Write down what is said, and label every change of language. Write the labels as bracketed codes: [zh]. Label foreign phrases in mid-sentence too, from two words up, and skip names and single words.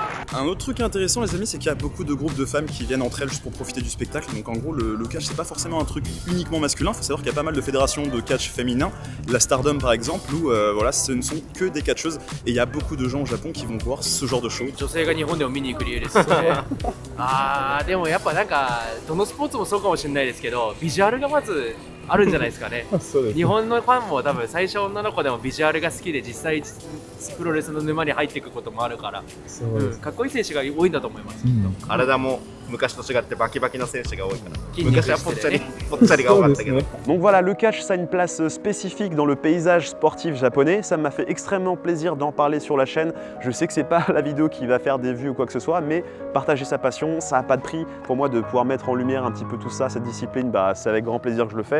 [fr] Un autre truc intéressant les amis, c'est qu'il y a beaucoup de groupes de femmes qui viennent entre elles juste pour profiter du spectacle. Donc en gros le catch c'est pas forcément un truc uniquement masculin, il faut savoir qu'il y a pas mal de fédérations de catch féminin, la Stardom par exemple, où voilà, ce ne sont que des catcheuses et il y a beaucoup de gens au Japon qui vont voir ce genre de show. [ja] 女性が日本でも見に行く理由ですよねでもやっぱなんかどのスポーツもそうかもしれないですけどビジュアルがまずあるんじゃないですかね日本のファンも多分最初女の子でもビジュアルが好きで実際プロレスの沼に入っていくこともあるから、かっこいい選手が多いんだと思います、きっと体も昔と違ってバキバキの選手が多いから昔はぽっちゃりが多かったけど [fr] Donc voilà, le catch ça a une place spécifique dans le paysage sportif japonais, ça m'a fait extrêmement plaisir d'en parler sur la chaîne. Je sais que c'est pas la vidéo qui va faire des vues ou quoi que ce soit, mais partager sa passion, ça n'a pas de prix. Pour moi de pouvoir mettre en lumière un petit peu tout ça, cette discipline, bah, c'est avec grand plaisir que je le fais.